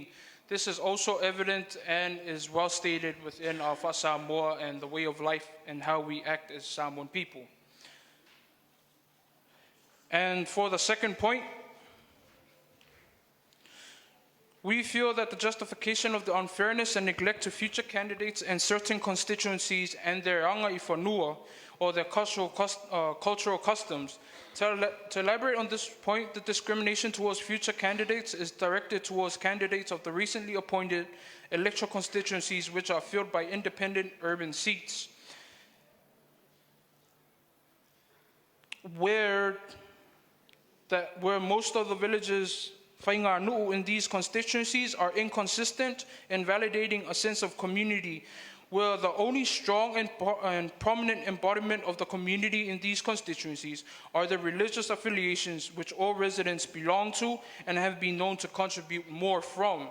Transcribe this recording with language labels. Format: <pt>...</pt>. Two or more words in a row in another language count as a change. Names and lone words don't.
<en>This is also evident and is well stated within our Samoa and the way of life and how we act as Samoan people. And for the second point, we feel that the justification of the unfairness and neglect to future candidates in certain constituencies and their</en> <sm>anga I whanua,</sm> <en>or their cultural customs. To elaborate on this point, the discrimination towards future candidates is directed towards candidates of the recently appointed electoral constituencies, which are filled by independent urban seats, where most of the villages whainga in these constituencies are inconsistent in validating a sense of community, where the only strong and prominent embodiment of the community in these constituencies are the religious affiliations which all residents belong to and have been known to contribute more from.</en>